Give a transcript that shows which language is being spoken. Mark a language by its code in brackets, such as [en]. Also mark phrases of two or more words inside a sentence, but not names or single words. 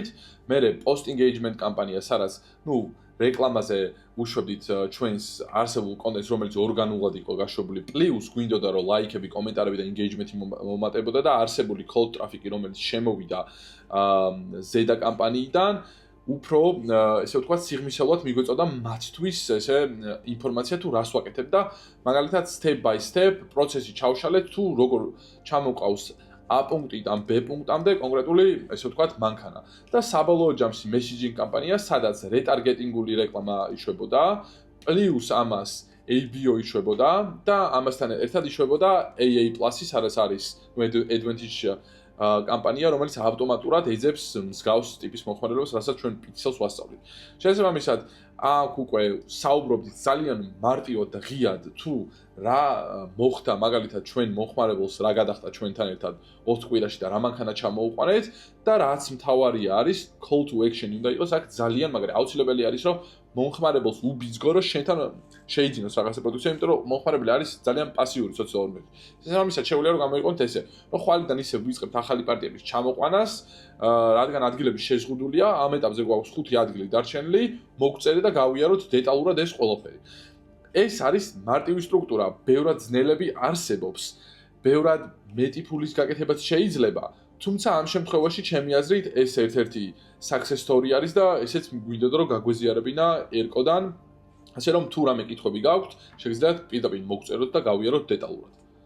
[ka] მერე [en] post engagement [ka] კამპანია, სადაც, რეკლამაზე უშვებდით ჩვენს არსებულ კონტენტს, რომელიც ორგანულად იყო გაშვებული, პლუს გვინდოდა რომ ლაიქები, კომენტარები და engagement-ი მომატებოდა და არსებული [en] cold traffic- [ka] ი, რომელიც შემოვიდა ზედა კამპანიიდან, უფრო ესე ვთქვათ, სიღრმისეულად მიგვეწოდა მათთვის ესე ინფორმაცია თუ რას ვაკეთებ და მაგალითად [en] step by step [ka] პროცესი ჩავშალეთ თუ როგორ ჩამოყავს A პუნქტიდან B პუნქტამდე კონკრეტული ესე ვთქვათ მანქანა და საბოლოო ჯამში messaging კამპანია, სადაც retargeting-ული რეკლამა იშვებოდა, პლუს ამას ABO იშვებოდა და ამასთან ერთად იშვებოდა AA+-ი, სადაც არის advantage კამპანია, რომელიც ავტომატურად ეძებს მსგავს ტიპის მოხმარებელს, რასაც ჩვენ პიქსელს ვასწავლით. შესაბამისად, აქ უკვე საუბრობდით ძალიან მარტივად და ღიად თუ რა მოხდა მაგალითად ჩვენ მოხმარებელს რა გადახდა ჩვენთან ერთად 20 კვირაში და რა მანქანა ჩამოუყარეთ და რაც მთავარია არის [en] call to action [ka] უნდა იყოს აქ ძალიან მაგრამ აუცილებელი არის რომ მომხმარებელს უბიძგო რომ შენთან შეიძინოს რაღაცა პროდუქცია, იმიტომ რომ მომხმარებელი არის ძალიან პასიური სოციალურ მედიაში. შესაბამისად შეუძლია რომ გამოიყენოთ ესე, რომ ხვალიდან ისე ვიწყებთ ახალი პარტიების ჩამოყვანას, რადგან ადგილები შეზღუდულია, ამ ეტაპზე გვაქვს 5 ადგილი დარჩენილი, მოგწერეთ და გავიაროთ დეტალურად ეს ყველაფერი. ეს არის მარტივი სტრუქტურა, ბევრად ძნელები არსებობს, ბევრად მეტი ფულის გაკეთებაც შეიძლება, თუმცა ამ შემთხვევაში ჩემი აზრით ეს ერთ-ერთი [en] success story [ka] არის და ესეც გვინდოდა რომ გაგვეზიარებინა ერკოდან, ასე რომ თუ რამე კითხვები გაქვთ, შეგიძლიათ პირდაპირ მოგწეროთ და გავიაროთ დეტალურად.